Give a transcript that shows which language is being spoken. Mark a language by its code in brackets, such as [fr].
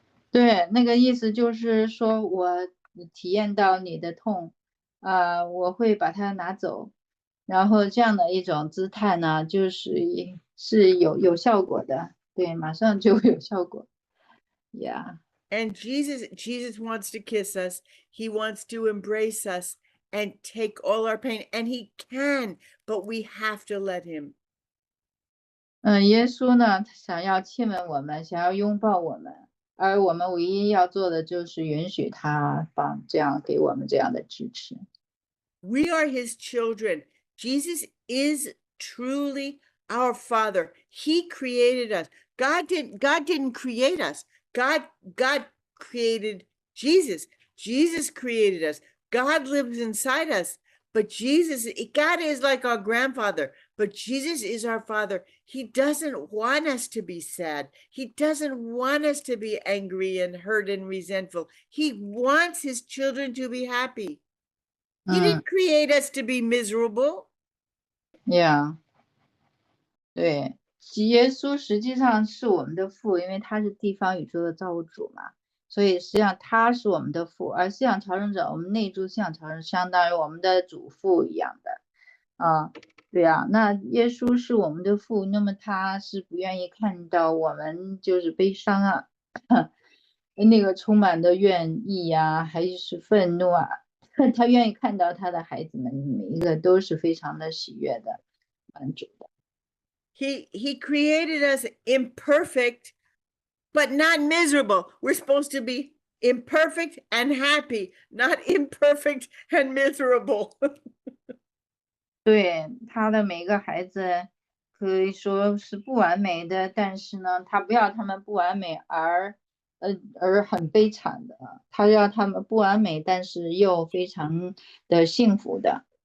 [zh] 对，那个意思就是说我体验到你的痛，我会把它拿走，然后这样的一种姿态呢，是有效果的，对，马上就会有效果。 [en] Yeah. And Jesus wants to kiss us. He wants to embrace us and take all our pain. And he can, but we have to let him. [zh] 耶稣呢，他想要亲吻我们，想要拥抱我们，而我们唯一要做的就是允许他这样给我们这样的支持。 [en] We are his children. Jesus is truly our Father. He created us. God didn't create us. God created Jesus. Jesus created us. God lives inside us. But God is like our grandfather, but Jesus is our Father. He doesn't want us to be sad. He doesn't want us to be angry and hurt and resentful. He wants his children to be happy. He didn't create us to be miserable. Yeah. [zh] 对，耶稣实际上是我们的父，因为他是地方宇宙的造物主嘛，所以实际上他是我们的父，而信仰调整者，我们内住信仰调整，相当于我们的祖父一样的。对啊，那耶稣是我们的父，那么他是不愿意看到我们就是悲伤啊，那个充满的怨意呀，还是愤怒啊，他愿意看到他的孩子们每一个都是非常的喜悦的，满足的。 [en] He created us imperfect, but not miserable. We're supposed to be imperfect and happy, not imperfect and miserable. [zh] 对，他的每个孩子可以说是不完美的，但是呢，他不要他们不完美而很悲惨的，他要他们不完美，但是又非常的幸福的。